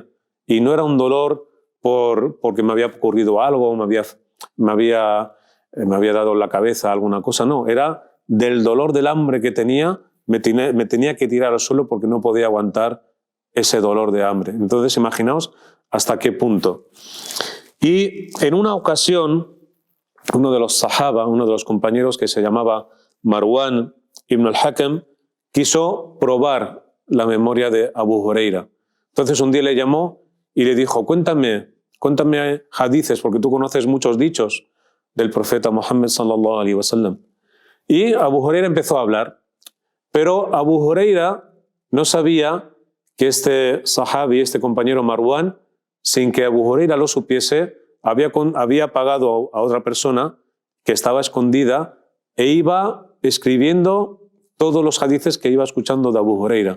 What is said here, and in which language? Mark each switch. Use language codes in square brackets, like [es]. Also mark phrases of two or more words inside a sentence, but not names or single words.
[es] Y no era un dolor porque me había ocurrido algo, me había dado en la cabeza alguna cosa, no, era del dolor del hambre que tenía, me tenía que tirar al suelo porque no podía aguantar ese dolor de hambre. Entonces, imaginaos hasta qué punto. Y en una ocasión, uno de los sahaba, uno de los compañeros que se llamaba Marwan ibn al-Hakam, quiso probar la memoria de Abu Huraira. Entonces un día le llamó y le dijo, cuéntame hadices, porque tú conoces muchos dichos del profeta Muhammad [ar] صلى الله عليه وسلم. [es] Y Abu Huraira empezó a hablar, pero Abu Huraira no sabía que este sahabi, este compañero Marwan, sin que Abu Huraira lo supiese, había pagado a otra persona que estaba escondida e iba escribiendo todos los hadices que iba escuchando de Abu Huraira.